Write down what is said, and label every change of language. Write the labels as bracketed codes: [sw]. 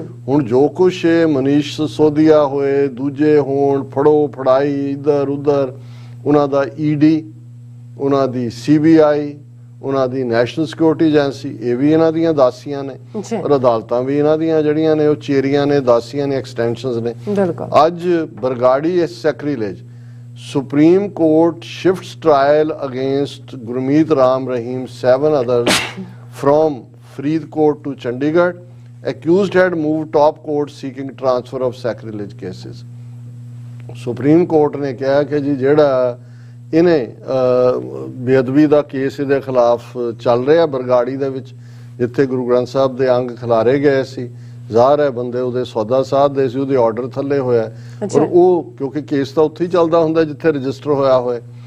[pa] ਹੁਣ ਜੋ ਕੁਛ ਮਨੀਸ਼ ਸਿਸੋਦੀਆ ਹੋਏ, ਦੂਜੇ ਹੋਣ, ਫੜੋ ਫੜਾਈ ਇੱਧਰ ਉੱਧਰ, ਉਹਨਾਂ ਦਾ ਈਡੀ, ਉਹਨਾਂ ਦੀ ਸੀਬੀਆਈ, ਉਹਨਾਂ ਦੀ ਨੈਸ਼ਨਲ ਸਿਕਿਉਰਿਟੀ ਏਜੰਸੀ, ਇਹ ਵੀ ਇਹਨਾਂ ਦੀਆਂ ਦਾਸੀਆਂ ਨੇ ਔਰ ਅਦਾਲਤਾਂ ਵੀ ਇਹਨਾਂ ਦੀਆਂ ਜਿਹੜੀਆਂ ਨੇ ਉਹ ਚੇਰੀਆਂ ਨੇ, ਦਾਸੀਆਂ ਨੇ, ਐਕਸਟੈਂਸ਼ਨਸ ਨੇ। ਅੱਜ Bargari ਸੈਕਰੀਲੇਜ, [en] Supreme Court shifts trial against Gurmeet Ram Rahim, 7 others from Faridkot to Chandigarh. Accused had moved top court seeking transfer of sacrilege cases. [pa] Supreme Court ਨੇ ਕਿਹਾ ਕਿ ਜੀ ਜਿਹੜਾ ਇਹਨੇ ਬੇਅਦਬੀ ਦਾ ਕੇਸ ਇਹਦੇ ਖਿਲਾਫ ਚੱਲ ਰਿਹਾ ਬਰਗਾੜੀ ਦੇ ਵਿੱਚ, ਜਿੱਥੇ ਗੁਰੂ ਗ੍ਰੰਥ ਸਾਹਿਬ ਦੇ ਅੰਗ ਖਿਲਾਰੇ ਗਏ ਸੀ, ਜ਼ਾਹਰ ਹੈ ਬੰਦੇ ਉਹਦੇ ਸੌਦਾ ਸਾਧਦੇ ਸੀ, ਉਹਦੇ ਆਰਡਰ ਥੱਲੇ ਹੋਇਆ ਔਰ ਉਹ ਕਿਉਂਕਿ ਕੇਸ ਤਾਂ ਉੱਥੇ ਹੀ ਚੱਲਦਾ ਹੁੰਦਾ ਜਿੱਥੇ ਰਜਿਸਟਰ ਹੋਇਆ ਹੋਇਆ।